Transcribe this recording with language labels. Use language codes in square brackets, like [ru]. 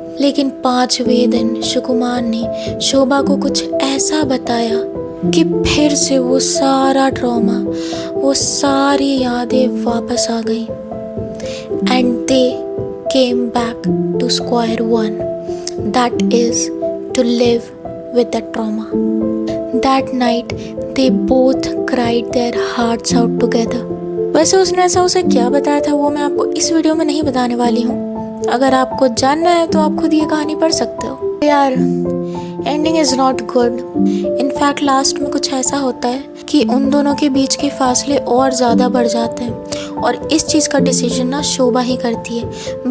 [hi] लेकिन 5वें दिन सुकुमार ने शोभा को कुछ ऐसा बताया कि फिर से वो सारा ट्रॉमा, वो सारी यादें वापस आ गई। [en] And they came back to square one, that is to live with the trauma. That night they both cried their hearts out together. [hi] वैसे उसने ऐसा उसे क्या बताया था वो मैं आपको इस वीडियो में नहीं बताने वाली हूँ। अगर आपको जानना है तो आप खुद ये कहानी पढ़ सकते हो। यार [en] Ending is not good. [hi] In fact last में कुछ ऐसा होता है कि उन दोनों के बीच के फासले और ज़्यादा बढ़ जाते हैं और इस चीज़ का डिसीजन ना शोभा ही करती है।